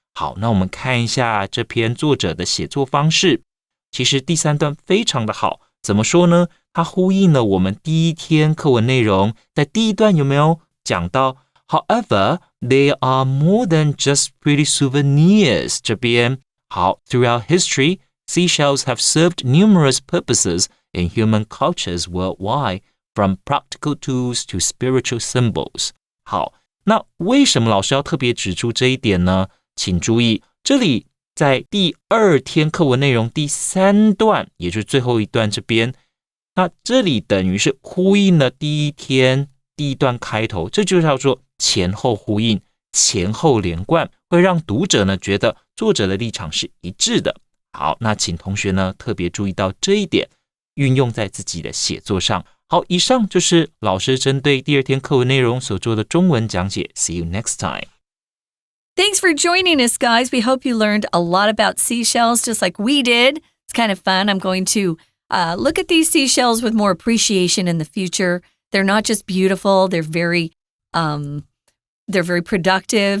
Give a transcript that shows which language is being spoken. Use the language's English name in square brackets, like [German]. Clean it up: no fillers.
[Chinese] 好，那我们看一下这篇作者的写作方式。其实第3段非常的好，怎么说呢？它呼应了我们第一天课文内容，在第一段有没有讲到 [English] However, they are more than just pretty souvenirs [Chinese] 这边。 [English] 好 Throughout history, seashells have served numerous purposes in human cultures worldwide, from practical tools to spiritual symbols. [Chinese] 好，那为什么老师要特别指出这一点呢？请注意，这里在第2天课文内容第3段，也就是最后一段这边，那这里等于是呼应了第一天第一段开头，这就叫做前后呼应，前后连贯，会让读者呢觉得作者的立场是一致的。好，那请同学呢特别注意到这一点，运用在自己的写作上。好，以上就是老师针对第2天课文内容所做的中文讲解。 [English] See you next time. Thanks for joining us, guys. We hope you learned a lot about seashells just like we did. It's kind of fun. I'm going to look at these seashells with more appreciation in the future. They're not just beautiful. They're very productive.